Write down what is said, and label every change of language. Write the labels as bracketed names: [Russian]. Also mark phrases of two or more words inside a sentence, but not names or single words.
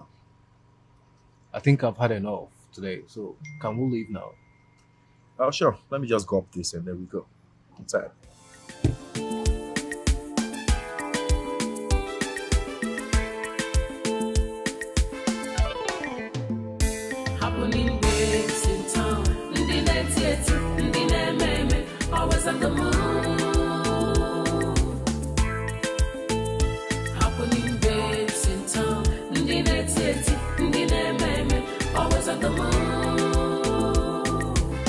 [English] I think I've had enough today, so can we leave now? Oh, sure. Let me just go up this and there we go. I'm tired. Happening days in town, [Igbo] ndị na-eti eti, ndị na-eme eme, [English] always on the move. Happening days in town, [Igbo] ndị na-eti eti, ndị na-eme eme, [English] always on the move.